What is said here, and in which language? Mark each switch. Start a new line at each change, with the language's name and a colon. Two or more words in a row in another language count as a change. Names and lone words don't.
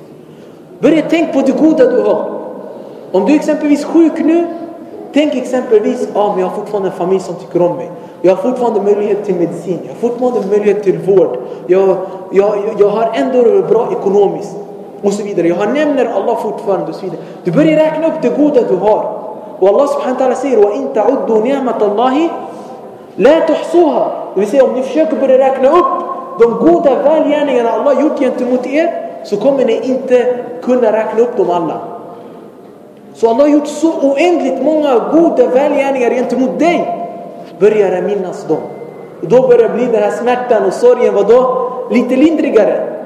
Swedish: Börja tänka på det goda du har. Om du exempelvis är sjuk nu, tänk exempelvis, men jag har fortfarande en familj som tycker om mig. Jag har fortfarande möjlighet till medicin. Jag har fortfarande möjlighet till vård. Jag har ändå bra ekonomiskt. Och så vidare. Jag nämner Allah fortfarande och så vidare. Du börjar räkna upp det goda du har. Och Allah
Arabic: سبحانه وتعالى
Swedish: säger:
Arabic: "وإن تعدوا نعمت الله لا تحصوها."
Swedish: Det vill säga, om ni försöker börja räkna upp de goda välgärningarna Allah gjort gentemot er, så kommer ni inte kunna räkna upp dem alla. Så Allah har gjort så oändligt många goda välgärningar gentemot dig. Börjar minnas dem. Och då börjar bli den här smärtan och sorgen lite lindrigare.